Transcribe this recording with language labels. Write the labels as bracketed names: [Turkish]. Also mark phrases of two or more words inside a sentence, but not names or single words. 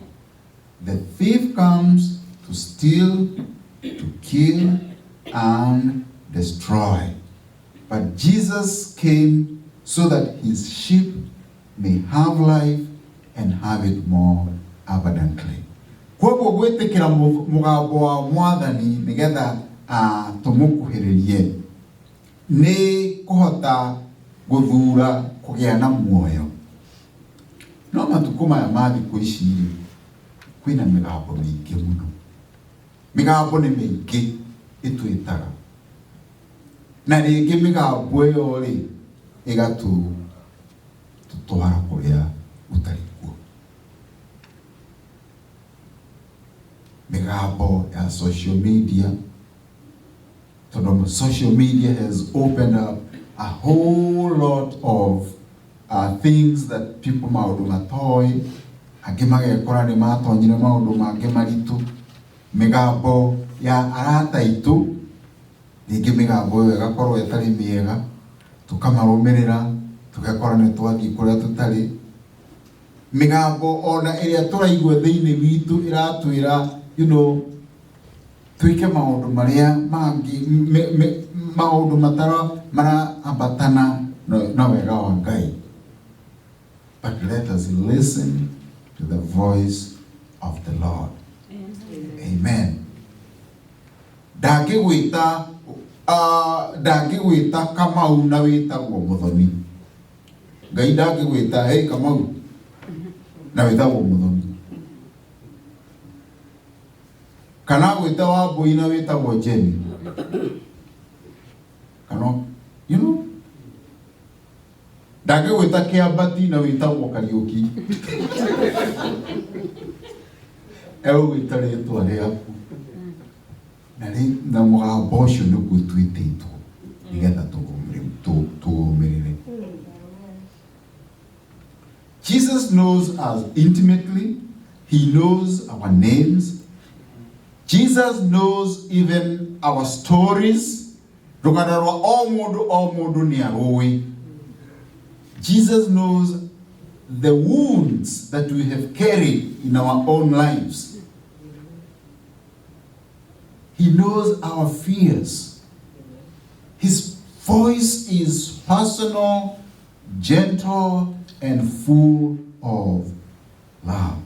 [English] The thief comes to steal, to kill, and destroy. But Jesus came so that his sheep may have life and have it more abundantly. [Kikuyu] Kwa gwĩtĩkĩra mũgambo wa Mwathani nĩgetha tũmũkuhĩrĩrie nĩ kũhota gũthura kũgĩa na muoyo. No matukũ maya ma thikũ ici kwĩna mĩgambo mĩingĩ mũno. Mĩgambo nĩ mĩingĩ ĩtwĩtaga. Na rĩngĩ mĩgambo ĩyo rĩ ĩgatũtwara kũrĩa gũtarĩ kuo. Mĩgambo ya [English] social media. Social media has opened up a whole lot of things that people [Kikuyu] maũndũ matoĩ, angĩ magekora nĩ matonyire maũndũ mangĩ maritũ. Mĩgambo ya arata aitũ, rĩngĩ mĩgambo ĩyo ĩgakorwo ĩtarĩ mĩega, tũkamarũmĩrĩra, tũgekora nĩ twathiĩ kũrĩa tũtarĩ. Mĩgambo ona ĩrĩa tũraigua thĩinĩ witũ ĩratwĩra, twĩke maũndũ marĩa mangĩ, maũndũ maraambatana na wega wa Ngai. [English] But let us listen to the voice of the Lord. Amen. [Kikuyu] Ndangĩgwĩta Kamau na wĩtagwo Mũthoni. Ngai ndangĩgwĩta hey Kamau na wĩtagwo Mũthoni. Kana gwĩta Wambũi na wĩtagwo Jenny. Kana, ndangĩgwĩta Kĩambati na wĩtagwo Kariũki. Egũgwĩta rĩĩtwa rĩaku. Na mũgambo ũcio nĩguo twĩtĩtwo nĩgetha tũũmĩrĩre. [English] Jesus knows us intimately. He knows our names. Jesus knows even our stories. [Kikuyu] Rũgano rwa o mũndũ nĩ arũĩ. [English] Jesus knows the wounds that we have carried in our own lives. He knows our fears. His voice is personal, gentle, and full of love.